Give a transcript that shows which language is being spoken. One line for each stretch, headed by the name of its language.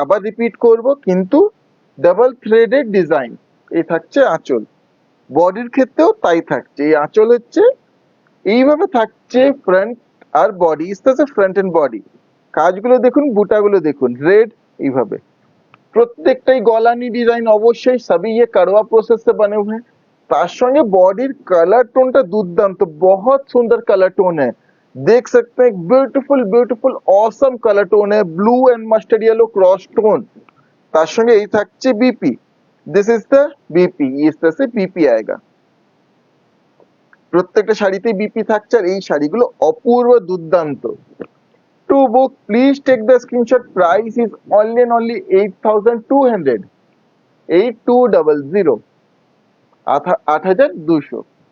Bangla: আবার রিপিট করব, কিন্তু ডাবল থ্রেডের ডিজাইন। এই থাকছে আঁচল। বডির ক্ষেত্রেও তাই থাকছে। এই আঁচল হচ্ছে এইভাবে থাকছে, ফ্রন্ট আর বডি, ইস্তাছে ফ্রন্ট এন্ড বডি। কাজগুলো দেখুন, বুটাগুলো দেখুন, রেড এইভাবে। প্রত্যেকটাই গলানি ডিজাইন অবশ্যই, সবই
Hindi: ये कड़वा प्रोसेस से बने हुए हैं।
Bangla: তার সঙ্গে বডির কালার টোনটা দুর্দান্ত,
Hindi: बहुत सुंदर कलर टोन है, देख सकते हैं। Beautiful beautiful awesome colour tone है, blue and mustard yellow cross tone.
Bangla: তার সঙ্গে এই থাকছে BP,
English: this is the BP,
Hindi: इस तरह से বিপি आएगा।
Bangla: প্রত্যেকটা শাড়িতে বিপি থাকছে, আর এই শাড়িগুলো অপূর্ব দুর্দান্ত।
English: To book please take the screenshot, price is only and only 8200, 8200, 8200।